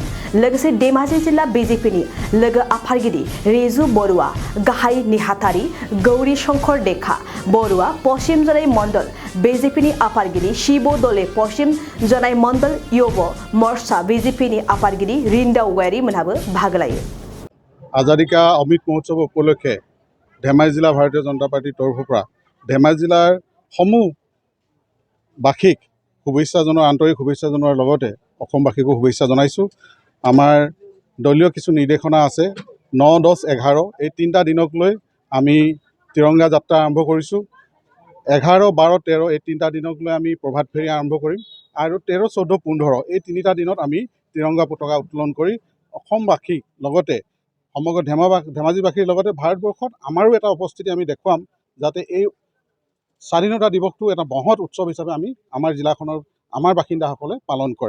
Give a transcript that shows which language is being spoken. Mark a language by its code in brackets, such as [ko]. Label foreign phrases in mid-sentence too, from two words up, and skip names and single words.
[brx] लोगोसे धेमाजि जिल्ला बिजेपिनि लोगो आफादगिरि रिजु बरुवा, गाहाय नेहाथारि गौरी शंकर देखा बरुवा, पश्चिम जनाय मण्डल बिजेपिनि आफादगिरि शिव दले, पश्चिम जनाय मण्डल युव मोर्चा बिजेपिनि आफादगिरि रिंदाव गयारी मोनहाबो बाहागो लायो। [as] आजादी का अमृत महोत्सव উপলক্ষে ধেমাজি জিলা ভাৰতীয় জনতা পাৰ্টীৰ তৰফৰ পৰা ধেমাজি জিলাৰ সমূহ বাসীক শুভেচ্ছা জনোৱাৰ আন্তৰিক শুভেচ্ছা জনোৱাৰ লগতে অসমবাসীকো শুভেচ্ছা জনাইছোঁ। আমাৰ দলীয় কিছু নিৰ্দেশনা আছে। 9, 10, 11 এই তিনিটা দিনক লৈ আমি তিৰংগা যাত্ৰা আৰম্ভ কৰিছোঁ। 11, 12, 13 এই তিনিটা দিনক লৈ আমি প্ৰভাত ফেৰী আৰম্ভ কৰিম আৰু 13, 14, 15 এই তিনিটা দিনত আমি তিৰংগা পতাকা উত্তোলন কৰি অসমবাসীক লগতে সমগ্ৰ ধেমাজিবাসীৰ লগতে ভাৰতবৰ্ষত আমাৰো এটা উপস্থিতি আমি দেখুৱাম, যাতে এই স্বাধীনতা দিৱসটো এটা মহৎ উৎসৱ হিচাপে আমি আমাৰ জিলাখনৰ আমাৰ বাসিন্দাসকলে পালন কৰে।